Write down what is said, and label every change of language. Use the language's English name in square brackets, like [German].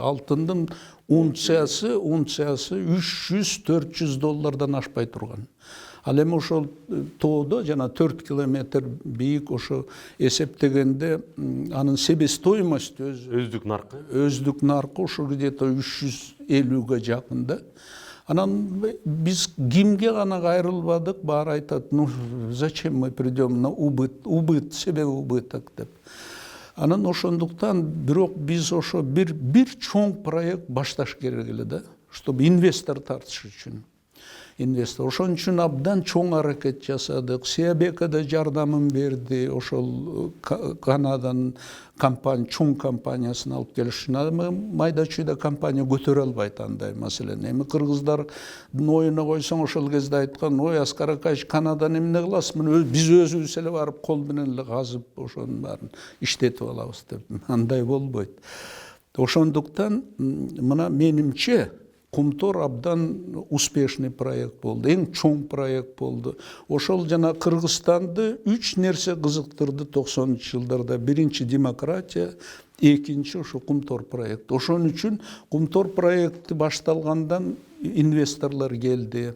[Kyrgyz] Алтындын унциясы 300-400 доллардан ашпай турган. Ал эми ошол тоодо жана 4 километр бийик ошо эсептегенде анын себестоимосту өздүк наркы ошо где-то 350ге жакын да. Анан биз кимге гана кайрылбадык, баары айтат, [Russian] ну зачем мы придем на убыт, себе убыток [Kyrgyz] деп. Анан ошондуктан бирок биз ошо бир чоң проект башташ керек эле да, чтобы инвестор тартыш үчүн. Ошон үчүн абдан чоң аракет жасадык. Сиабека да жардамын берди, ошол Канаданын чоң компаниясын алып келиш үчүн. Майда чүйдө компания көтөрө албайт андай маселени. Эми кыргыздардын оюна койсоң, ошол кезде айткан, ой Аскар Акаевич, Канадан эмне кыласыз? Биз өзүбүз эле барып кол менен эле казып, ошонун баарын иштетип алабыз деп. Андай болбойт. Ошондуктан мына менимче Кумтор абдан успешный проект болду, эң чоң проект болду. Ошол жана Кыргызстанды 3 нерсе кызыктырды 90-жылдарда. Биринчи демократия, экинчи ошо Кумтор проект. Ошон үчүн Кумтор проекти башталгандан инвесторлор келди.